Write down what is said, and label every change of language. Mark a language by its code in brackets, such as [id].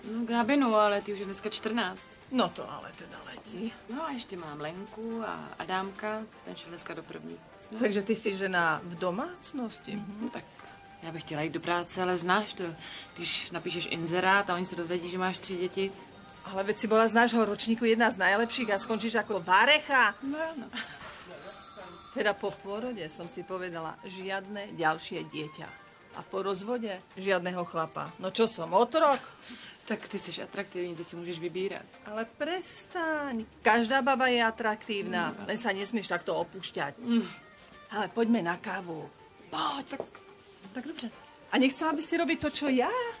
[cs] No, Gábinu, ale ty už je dneska 14. No to ale teda letí. No a ještě mám Lenku a Adámka, ten šel dneska do první. Takže ty si žena v domácnosti. No tak já bych chtěla jít do práce, ale znáš to, když napíšeš inzerát a oni se dozvědí, že máš 3 děti. [sk] Ale veď si bola z nášho ročníku jedna z najlepších a skončíš ako varecha. No, no. Teda po porode som si povedala, žiadne ďalšie dieťa. A po rozvode žiadneho chlapa. No čo som, otrok? [cs] Tak ty jsi atraktivní, ty si můžeš vybírat. [sk] Ale prestaň. Každá baba je atraktívna. Len sa nesmieš takto opúšťať. Ale poďme na kávu. [cs] Pojď, tak dobře. [sk] A nechcela by si robiť to, čo ja?